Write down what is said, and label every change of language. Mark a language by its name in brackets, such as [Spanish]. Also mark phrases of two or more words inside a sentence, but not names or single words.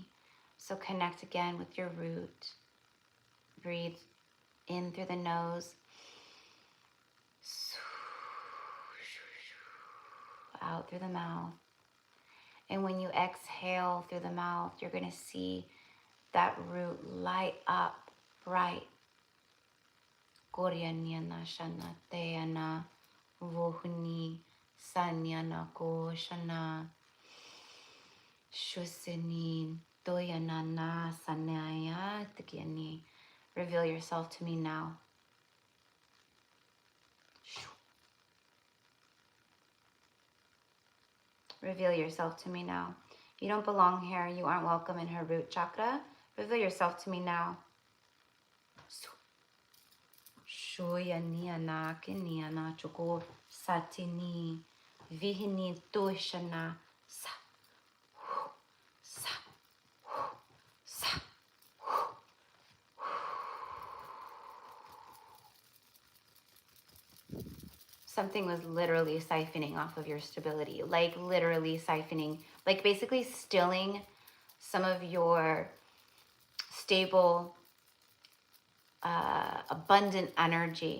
[English] So connect again with your root. Breathe in through the nose. Out through the mouth. And when you exhale through the mouth, you're going to see that root light up bright. Koryanyana shana teyana vohuni sanyana koshana shusini toyana na sanaya tikyani. Reveal yourself to me now. Reveal yourself to me now. You don't belong here. You aren't welcome in her root chakra. Reveal yourself to me now. Shoyaniana kiniana choko satini vihini toshana sa sa sa. Something was literally siphoning off of your stability, like literally siphoning, like basically stilling some of your stable, abundant energy.